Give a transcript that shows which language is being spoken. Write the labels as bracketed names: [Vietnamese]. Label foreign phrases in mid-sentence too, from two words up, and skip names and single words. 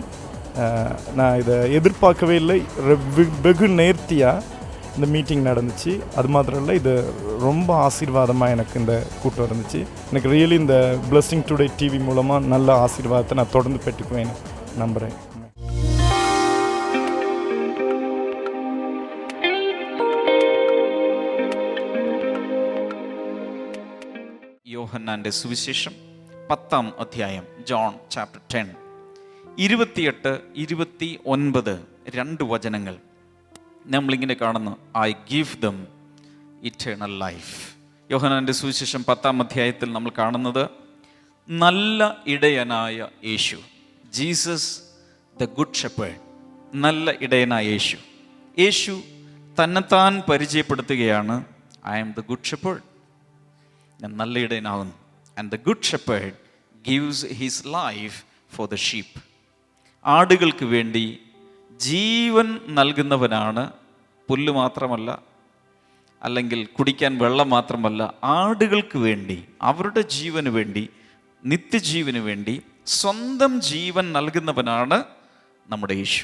[Tamil] நான் இதை எதிர்பார்க்கவே இல்லை. வெகு நேர்த்தியாக இந்த மீட்டிங் நடந்துச்சு. அது மாத்திரம் இல்லை, இது ரொம்ப ஆசீர்வாதமாக எனக்கு இந்த கூட்டம் இருந்துச்சு. எனக்கு [English] really இந்த blessing today TV [Tamil] மூலமாக நல்ல ஆசீர்வாதத்தை நான் தொடர்ந்து பெற்றுக்குவேன் நம்புகிறேன். [Malayalam] യോഹന്നാൻ്റെ സുവിശേഷം 10-ാം അധ്യായം, [English] John chapter 10, [Malayalam] 28, 29 രണ്ട് വചനങ്ങൾ നമ്മളിങ്ങനെ കാണുന്നു. [English] I give them eternal life. [Malayalam] യോഹന്നാൻ്റെ സുവിശേഷം 10-ാം അധ്യായത്തിൽ നമ്മൾ കാണുന്നത് നല്ല ഇടയനായ യേശു, [English] Jesus the good shepherd, [Malayalam] നല്ല ഇടയനായ യേശു. യേശു തന്നെത്താൻ പരിചയപ്പെടുത്തുകയാണ്, [English] I am the good shepherd, [Malayalam] ഞാൻ നല്ല ഇടയനാകുന്നു. [English] and the good shepherd gives his life for the sheep. [Malayalam] ആടുകൾക്ക് വേണ്ടി ജീവൻ നൽകുന്നവനാണ്. പുല്ല് മാത്രമല്ല, അല്ലെങ്കിൽ കുടിക്കാൻ വെള്ളം മാത്രമല്ല, ആടുകൾക്ക് വേണ്ടി, അവരുടെ ജീവന് വേണ്ടി, നിത്യജീവന് വേണ്ടി സ്വന്തം ജീവൻ നൽകുന്നവനാണ് നമ്മുടെ യേശു.